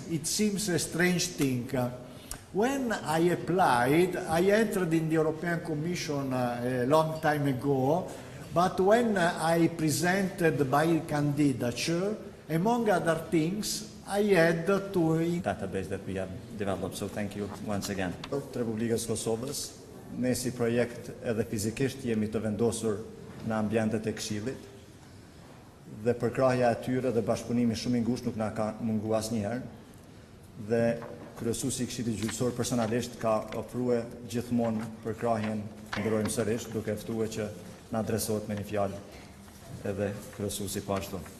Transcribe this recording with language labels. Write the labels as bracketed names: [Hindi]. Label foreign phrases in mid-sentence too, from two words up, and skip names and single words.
[English] It seems a strange thing. When I applied, I entered in the European Commission a long time ago, but when I presented my candidature, among other things, I had to... database that we have developed, so thank you once again. [Albanian] Të Republikës Kosovës, ne si projekt edhe fizikisht jemi të vendosur në ambientet e Këshillit, dhe përkrahja e tyre dhe bashkëpunimi shumë i ngushtë nuk na ka mungu asnjëherë, dhe kryesuesi i Këshillit Gjyqësor personalisht ka ofruar gjithmonë përkrahjen, ndërojmë sërish, duke ftuar që na adresohet me një fjalë edhe kryesuesi po ashtu.